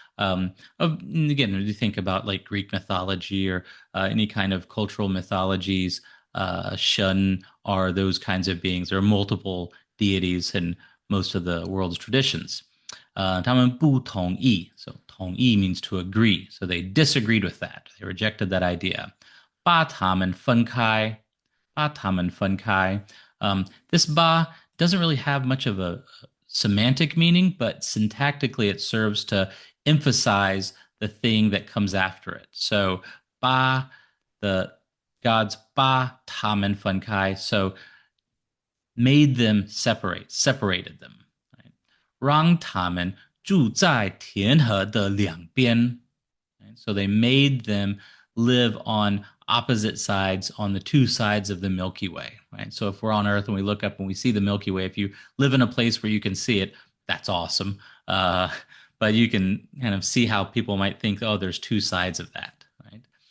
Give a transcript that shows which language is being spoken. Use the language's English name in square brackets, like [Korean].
[English] Again, when you think about like Greek mythology or any kind of cultural mythologies, Shun are those kinds of beings. There are multiple deities in most of the world's traditions. [Chinese] 他们不同意, [English] so 同意 means to agree, so they disagreed with that. They rejected that idea. [Chinese] 把他们分开, 把他们分开. [English] This ba doesn't really have much of a semantic meaning, but syntactically it serves to emphasize the thing that comes after it. So ba, the gods ba tamen funkai, so made them separated them. Right? [Chinese] 让他们住在天河的两边. [English] Right? So they made them live on opposite sides, on the two sides of the Milky Way, right? So if we're on Earth and we look up and we see the Milky Way, if you live in a place where you can see it, that's awesome. But you can kind of see how people might think, oh, there's two sides of that, right?